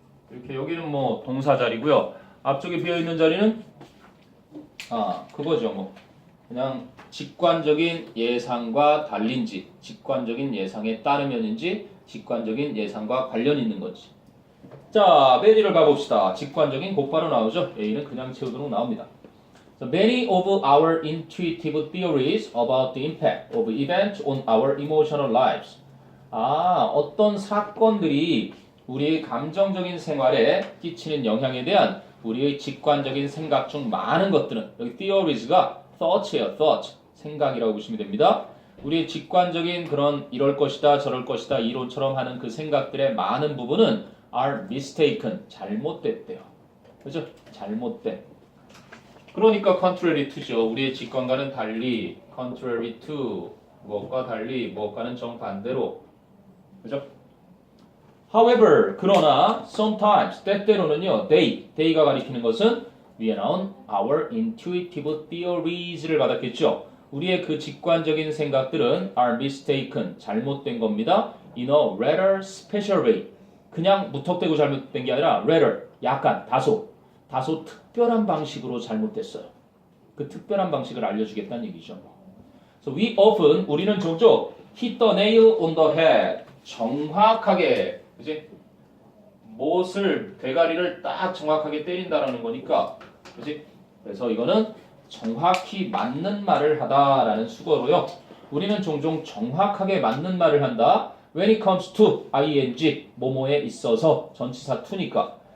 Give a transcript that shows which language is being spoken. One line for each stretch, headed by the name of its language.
Korean: 이렇게 여기는 뭐 동사 자리고요. 앞쪽에 비어 있는 자리는 그거죠. 뭐 그냥 직관적인 예상과 달린지, 직관적인 예상에 따르면인지, 직관적인 예상과 관련 있는 건지. 자, 메디를 가봅시다. 직관적인 곧바로 나오죠. A는 그냥 채우도록 나옵니다.
English: So many of our intuitive theories about the impact of events on our emotional lives.
Korean: 어떤 사건들이 우리의 감정적인 생활에 끼치는 영향에 대한 우리의 직관적인 생각 중 많은 것들은 여기 theories가 thoughts예요.
English: thought.
Korean: 생각이라고 보시면 됩니다. 우리의 직관적인 그런 이럴 것이다 저럴 것이다 이론처럼 하는 그 생각들의 많은 부분은
English: are mistaken.
Korean: 잘못됐대요. 그죠? 잘못된. 그러니까 contrary to죠. 우리의 직관과는 달리 contrary to 무엇과 달리 무엇과는 정반대로. 그죠?
English: However,
Korean: 그러나
English: sometimes
Korean: 때때로는요. they가 가리키는 것은 위에 나온 our intuitive theories를 받았겠죠. 우리의 그 직관적인 생각들은
English: are mistaken.
Korean: 잘못된 겁니다.
English: In a rather special way.
Korean: 그냥 무턱대고 잘못된 게 아니라 rather, 약간, 다소 특별한 방식으로 잘못됐어요. 그 특별한 방식을 알려주겠다는 얘기죠.
English: So we often,
Korean: 우리는 종종
English: hit the nail on the head.
Korean: 정확하게, 그지? 못을, 대가리를 딱 정확하게 때린다라는 거니까, 그지? 그래서 이거는 정확히 맞는 말을 하다라는 수거로요. 우리는 종종 정확하게 맞는 말을 한다.
English: When it comes to ing,
Korean: 뭐뭐에 있어서 전치사 to니까.